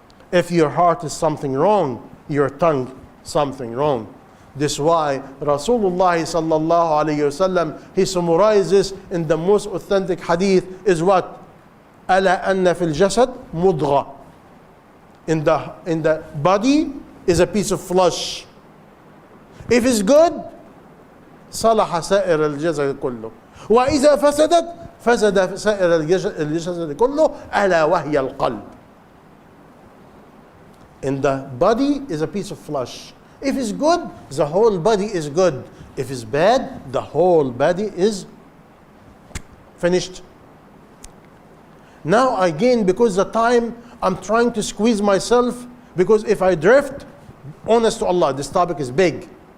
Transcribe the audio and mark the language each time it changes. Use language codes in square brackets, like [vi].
[en] If your heart is something wrong, your tongue something wrong. This is why Rasulullah sallallahu alayhi wasallam, he summarizes in the most authentic hadith is what? [ar] أَلَا أَنَّ فِي الْجَسَدِ مُضْغَةً. [en] In the body is a piece of flesh. If it's good, [ar] صلح سائر الجسد كله. وإذا فسدت فسد سائر الجسد كله ألا وهي القلب. [en] In the body is a piece of flesh. If it's good, the whole body is good. If it's bad, the whole body is finished. Now again, because the time, I'm trying to squeeze myself, because if I drift, honest to Allah, this topic is big.